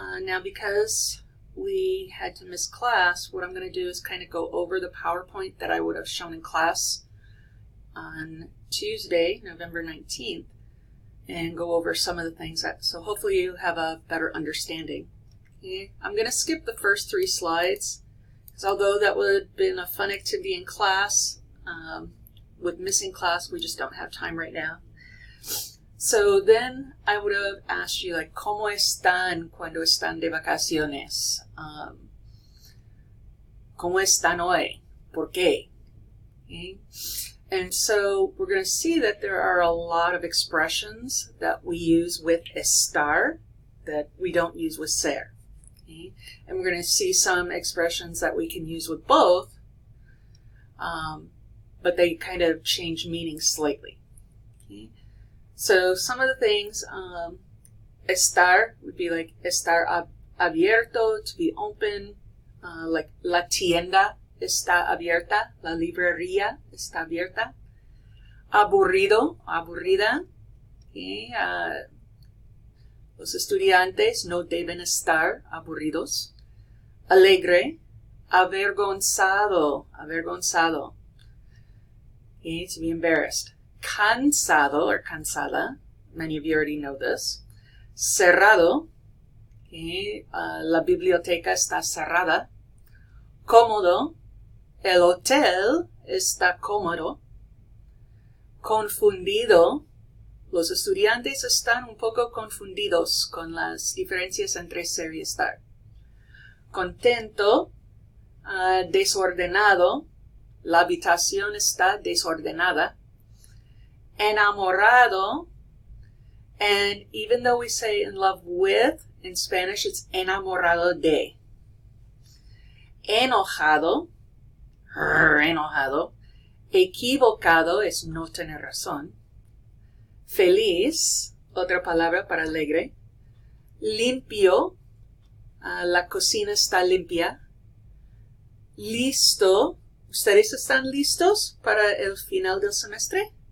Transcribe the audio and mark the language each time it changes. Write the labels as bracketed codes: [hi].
[en] Now because we had to miss class, what I'm going to do is kind of go over the PowerPoint that I would have shown in class on Tuesday, November 19th, and go over some of the things so hopefully you have a better understanding. Okay? I'm going to skip the first 3 slides, because although that would have been a fun activity in class, with missing class, we just don't have time right now. So then I would have asked you, like, [es] ¿Cómo están cuando están de vacaciones? ¿Cómo están hoy? ¿Por qué? Okay. [en] And so we're going to see that there are a lot of expressions that we use with estar that we don't use with ser. Okay. And we're going to see some expressions that we can use with both, but they kind of change meaning slightly. Okay. So some of the things, estar would be like estar abierto, to be open, like [es] la tienda está abierta, la librería está abierta. Aburrido, aburrida. Okay. Los estudiantes no deben estar aburridos. Alegre, avergonzado, avergonzado. [en] Okay, to be embarrassed. Cansado or cansada, many of you already know this. [es] Cerrado, okay, la biblioteca está cerrada. Cómodo, el hotel está cómodo. Confundido, los estudiantes están un poco confundidos con las diferencias entre ser y estar. Contento, desordenado, la habitación está desordenada. [en] Enamorado, and even though we say in love with, in Spanish it's enamorado de. [es] Enojado, enojado. Equivocado es no tener razón. Feliz, otra palabra para alegre. Limpio, la cocina está limpia. Listo, ¿ustedes están listos para el final del semestre?